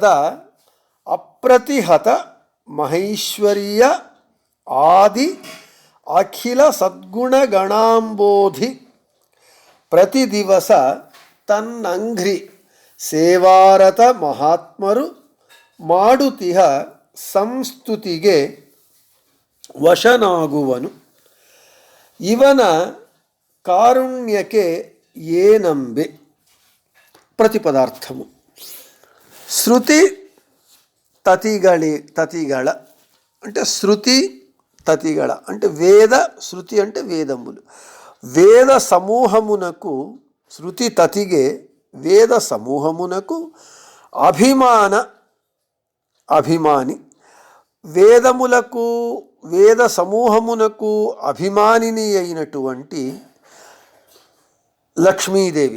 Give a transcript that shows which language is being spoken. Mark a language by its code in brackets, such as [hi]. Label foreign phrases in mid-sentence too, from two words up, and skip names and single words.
[kn] ಅಪ್ರತಿಹತ ಮಹೈಶ್ವರ್ಯ ಆದಿ ಅಖಿಲ ಸದ್ಗುಣಗಣಾಂಬೋಧಿ ಪ್ರತಿ ದಿವಸ ತನ್ನಂಘ್ರಿ ಸೇವಾರತ ಮಹಾತ್ಮರು ಮಾಡುತಿಹ ಸಂಸ್ತುತಿಗೆ ವಶನಾಗುವನು ಇವನ ಕಾರುಣ್ಯಕ್ಕೆ ఏనంబె. [te] ప్రతిపదార్థము. [kn] ಶೃತಿ ತತಿಗಳ [te] అంటే [kn] ಶೃತಿ ತತಿಗಳ [te] అంటే వేద, శృతి అంటే వేదములు. వేద సమూహమునకు [kn] ಶೃತಿ ತತಿಗೆ [te] వేద సమూహమునకు అభిమాని వేదములకు వేద సమూహమునకు అభిమానిని అయినటువంటి లక్ష్మీదేవి.